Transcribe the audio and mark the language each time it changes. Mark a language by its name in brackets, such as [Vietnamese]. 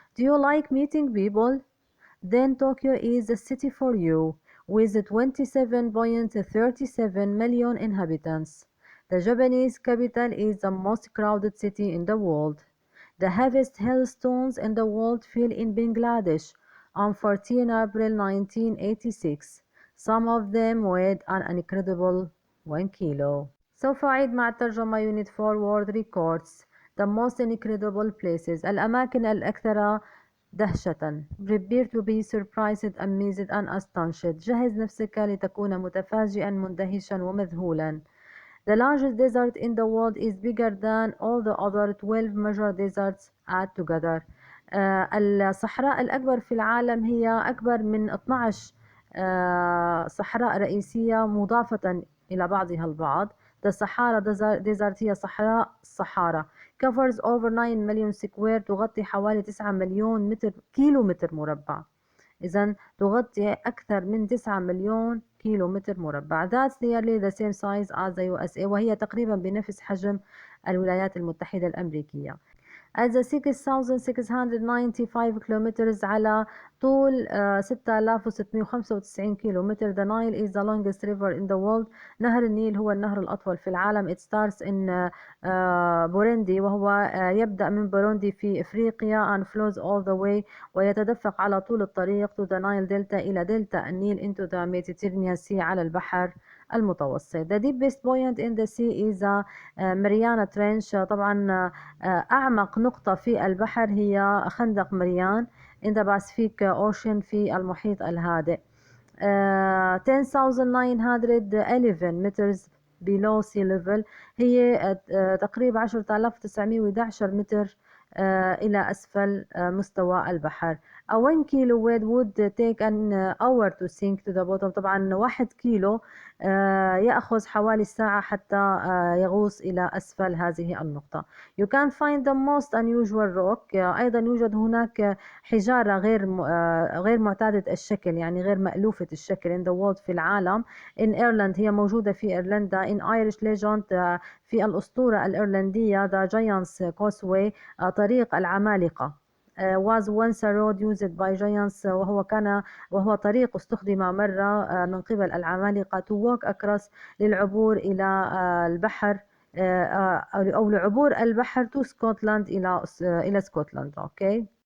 [English] Do you like meeting people? Then Tokyo is the city for you, with 27.37 million inhabitants. The Japanese capital is the most crowded city in the world. The heaviest hailstones in the world fell in Bangladesh on 14 April 1986. Some of them weighed an incredible 1 kilo. [Arabic] سوف أعيد مع الترجمة [English] Unit 4 World Records. The most incredible places. [Arabic] الأماكن الأكثر دهشة. [English] Prepare to be surprised, amazed and astonished. [Arabic] جهز نفسك لتكون متفاجئا، مندهشا ومذهولا. [English] The largest desert in the world is bigger than all the other 12 major deserts added together. [Arabic] الصحراء الأكبر في العالم هي أكبر من 12 صحراء رئيسية مضافة إلى بعضها البعض. The Sahara Desert هي صحراء الصحارى. [English] Covers over 9 million square، [Arabic] تغطي حوالي 9 مليون كيلو متر مربع. إذا تغطي أكثر من 9 مليون كيلو متر مربع. [English] That's nearly the same size as the USA، [Arabic] وهي تقريبا بنفس حجم الولايات المتحدة الأمريكية. [English] At the 6,695 kilometers [Arabic] على طول 6,695 كيلومتر. [English] The Nile is the longest river in the world. [Arabic] نهر النيل هو النهر الأطول في العالم. [English] It starts in [Arabic] بوروندي، وهو يبدأ من بوروندي في إفريقيا [English] and flows all the way، [Arabic] ويتدفق على طول الطريق [English] to the Nile Delta [Arabic] إلى دلتا النيل [English] into the Mediterranean Sea [Arabic] على البحر المتوسط. [English] The deepest point in the sea is the Mariana Trench. [Arabic] طبعا أعمق نقطة في البحر هي خندق مريان [English] in the Pacific Ocean [Arabic] في المحيط الهادئ. [English] 10,911 meters below sea level، [Arabic] هي تقريبا 10,911 متر إلى أسفل مستوى البحر. [English] A 1 kilo weight would take an hour to sink to the bottom. [Arabic] طبعا 1 كيلو يأخذ حوالي ساعة حتى يغوص إلى أسفل هذه النقطة. [English] You can find the most unusual rock. [Arabic] أيضا يوجد هناك حجارة غير معتادة الشكل، يعني غير مألوفة الشكل [English] in the world [Arabic] في العالم. [English] in Ireland، [Arabic] هي موجودة في إيرلندا. [English] in Irish legend، [Arabic] في الأسطورة الإيرلندية the Giant's Causeway، طريق العمالقة. [English] was once a road used by giants، [Arabic] وهو طريق استخدم مرة من قبل العمالقة [English] to walk across، [Arabic] للعبور إلى البحر أو لعبور البحر [English] to Scotland [Arabic] إلى اسكتلندا. [English] okay.